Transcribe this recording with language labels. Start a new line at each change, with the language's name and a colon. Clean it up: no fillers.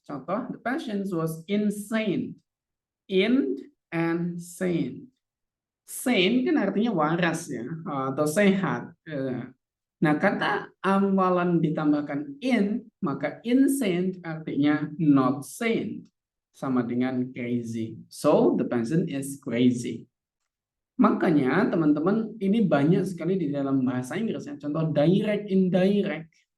Indonesian: Contoh,
English: the patient was insane. In and sane.
Indonesian: Sane kan artinya waras ya, atau sehat. Nah, kata awalan ditambahkan in, maka insane artinya not sane. Sama dengan
English: crazy. So, the person is crazy.
Indonesian: Makanya, teman-teman, ini banyak sekali di dalam bahasa Inggris. Ya. Contoh, direct, indirect.